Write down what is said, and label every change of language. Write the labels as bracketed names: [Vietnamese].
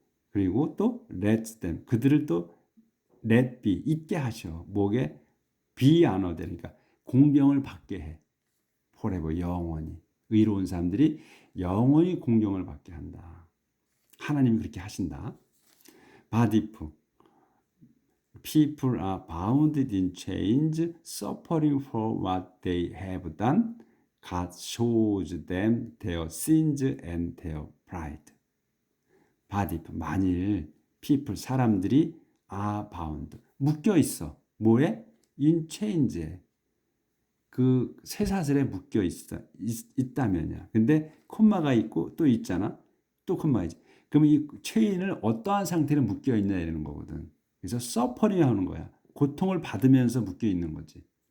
[Korean] 그리고 또 [English] let them [Korean] 그들을 또 [English] let be [Korean] 있게 하셔. 뭐게? [English] be honored [Korean] 그러니까 공경을 받게 해. forever 영원히. 의로운 사람들이 영원히 공경을 받게 한다. 하나님이 그렇게 하신다. [English] but if people are bound in chains, suffering for what they have done, God shows them their sins and their pride. But if [Korean] 만일 people 사람들이 [English] are bound [Korean] 묶여 있어. 뭐에? [English] in chains [Korean] 에 그 쇠사슬에 묶여 있다면이야. 근데 콤마가 있고 또 있잖아. 또 콤마이지. 그러면 이 체인을 어떠한 상태로 묶여 있냐 이러는 거거든. 그래서 서퍼링 하는 거야. 고통을 받으면서 묶여 있는 거지.